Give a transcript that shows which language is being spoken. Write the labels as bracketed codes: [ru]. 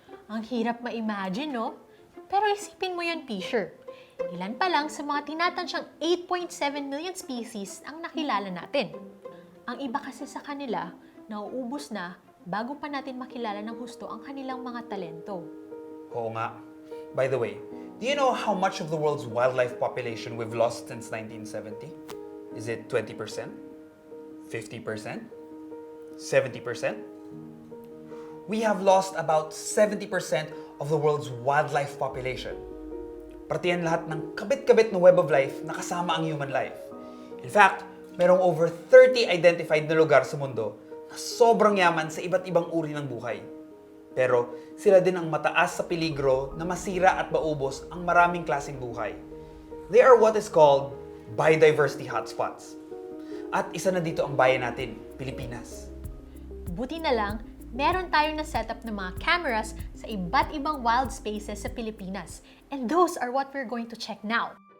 [tl] Ang hirap ma-imagine, no? Pero isipin mo yan, Fisher. Ilan pa lang sa mga tinatansyang 8.7 million species ang nakilala natin. Ang iba kasi sa kanila, nauubos na bago pa natin makilala ng husto ang kanilang mga talento. Oo nga. [en] By the way, do you know how much of the world's wildlife population we've lost since 1970? Is it 20%? 50%? 70%? We have lost about 70% of the world's wildlife population. [tl] Pati yan lahat ng kabit-kabit na web of life na kasama ang human life. [en] In fact, [tl] merong over 30 identified na lugar sa mundo na sobrang yaman sa iba't ibang uri ng buhay. Pero sila din ang mataas sa peligro na masira at maubos ang maraming klaseng buhay. [en] They are what is called biodiversity hotspots. [tl] At isa na dito ang bayan natin, Pilipinas. Buti na lang, meron tayong na-setup ng mga cameras sa iba't ibang wild spaces sa Pilipinas. [en] And those are what we're going to check now.